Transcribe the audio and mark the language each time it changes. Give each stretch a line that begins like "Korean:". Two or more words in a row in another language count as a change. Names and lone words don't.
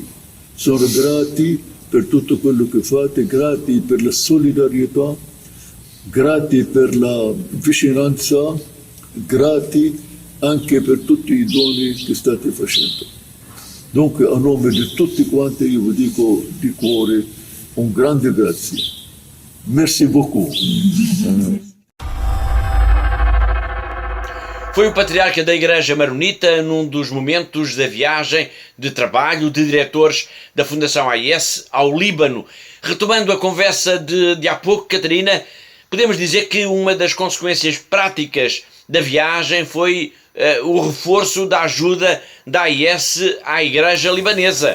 Italian: Sono grati per tutto quello che fate, grati per la solidarietà, grati per la vicinanza, grati anche per tutti i doni che state facendo. Dunque, a nome di tutti quanti, io vi dico di cuore un grande grazie.
French: Merci beaucoup.
Portuguese: Foi o patriarca da Igreja Maronita num dos momentos da viagem de trabalho de diretores da Fundação AIS ao Líbano. Retomando a conversa de há pouco, Catarina, podemos dizer que uma das consequências práticas da viagem foi o reforço da ajuda da AIS à Igreja Libanesa.